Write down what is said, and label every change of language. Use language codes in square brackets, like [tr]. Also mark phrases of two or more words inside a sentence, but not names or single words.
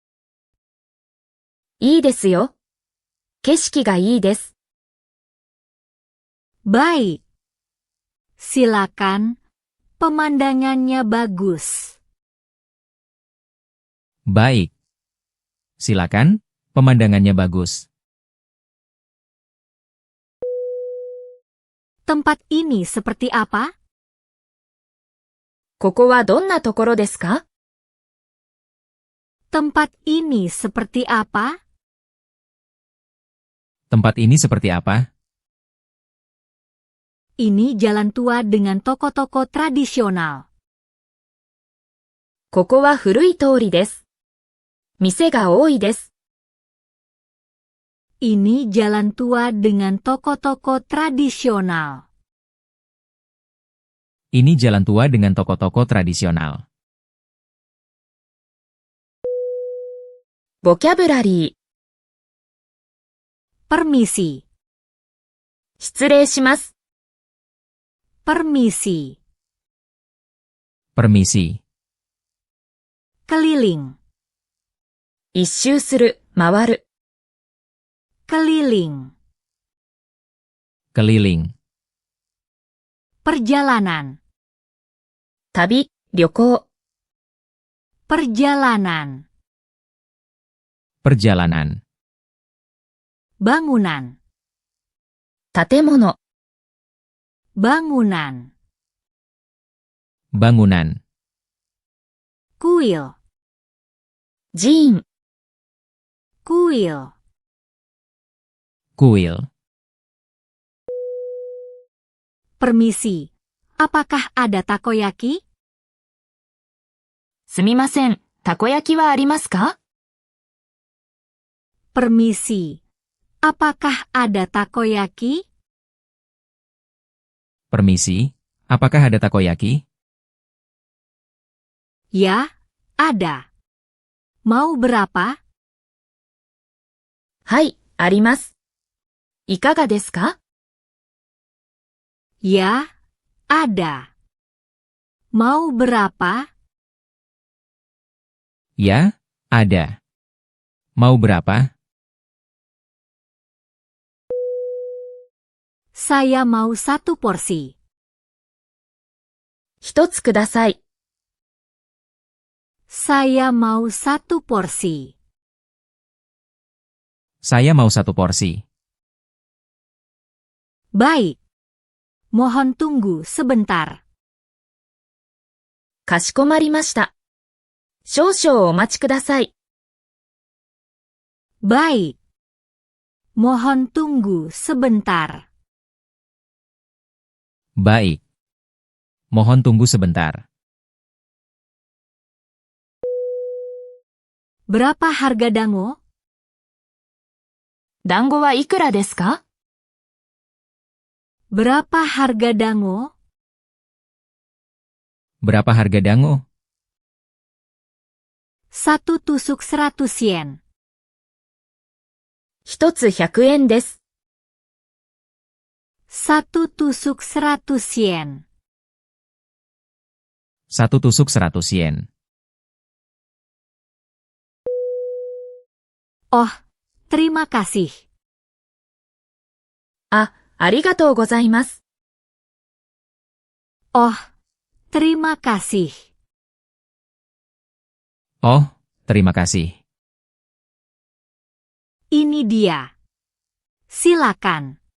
[ja] いいですよ。景色がいいです。 [id] Baik. Silakan, pemandangannya bagus. Baik. Silakan, pemandangannya bagus. Tempat ini seperti apa? [ja] ここはどんなところですか？ [id] Tempat ini seperti apa? Tempat ini seperti apa? Ini jalan tua dengan toko-toko tradisional. [ja] ここは古い通りです。店が多いです。 [id] Ini jalan tua dengan toko-toko tradisional. Ini jalan tua dengan toko-toko tradisional. [ja] ボキャブラリー。 [id] Permisi. [ja] 失礼します。 [id] Permisi. Permisi. Keliling. [ja] 一周する、回る。 [id] Keliling. Keliling. Perjalanan. [ja] 旅、旅行。 [id] Perjalanan. Perjalanan. Bangunan. [ja] 建物。 [id] Bangunan. Bangunan. Kuil. [ja] 寺院。 [id] Kuil. Kuil. Permisi. Apakah ada takoyaki? [ja] すみません、たこ焼きはありますか？ [id] Permisi. Apakah ada takoyaki? Permisi, apakah ada takoyaki? Ya, ada. Mau berapa? [ja] はい、あります。いかがですか？ [id] Ya, ada. Mau berapa? Ya, ada. Mau berapa? Saya mau 1 porsi. [ja] 一つください。 [id] Saya mau 1 porsi. Saya mau 1 porsi. Baik. Mohon tunggu sebentar. [ja] かしこまりました。少々お待ちください。 [id] Baik. Mohon tunggu sebentar. Baik. Mohon tunggu sebentar. Berapa harga dango? [ja] 団子はいくらですか？ [id] Berapa harga dango? Berapa harga dango? 1 tusuk 100 yen. [ja] 一つ100円です。 [id] 1 tusuk 100 yen. 1 tusuk 100 yen. Oh, terima kasih. [ja] あ、ありがとうございます。 [id] Oh, terima kasih. Oh, terima kasih. Ini dia. Silakan.